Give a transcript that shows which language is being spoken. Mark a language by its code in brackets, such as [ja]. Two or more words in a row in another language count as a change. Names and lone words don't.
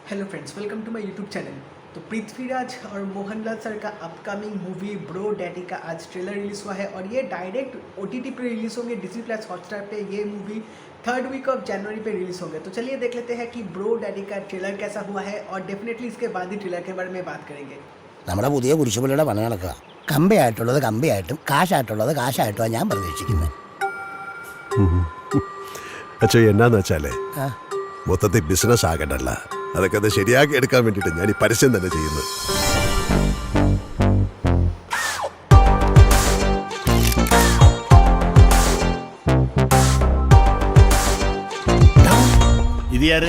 [en] Hello friends, welcome to my YouTube channel. [hi] तो पृथ्वीराज और मोहनलाल सर का [en] upcoming movie [hi] ब्रो डैडी का आज [en] trailer release [hi] हुआ है और ये [en] direct OTT [hi] पे रिलीज़ होंगे, Disney+ हॉटस्टार पे ये मूवी [en] 3rd week of [hi] जनवरी पे रिलीज़ होंगे। तो चलिए देख लेते हैं कि ब्रो डैडी का ट्रेलर कैसा हुआ है और डेफिनेटली इसके बाद ही ट्रेलर के बारे में बात करेंगे। [ml] നമ്മുടെ പുതിയ കുരിശുപള്ളിയുടെ പണി നടക്കുക. കമ്പിയായിട്ടുള്ളത് കമ്പിയായിട്ടും കാശായിട്ടുള്ളത് കാശായിട്ടുമാണ് ഞാൻ പ്രതീക്ഷിക്കുന്നത്. അച്ഛാ എന്നാന്ന് വെച്ചാലേ മൊത്തത്തിൽ ബിസിനസ് ആകണ്ടല്ല, അതൊക്കെ അത് ശരിയാക്കി എടുക്കാൻ വേണ്ടിയിട്ട് ഞാൻ ഈ പരസ്യം തന്നെ ചെയ്യുന്നത്. [ta] இது யாரு?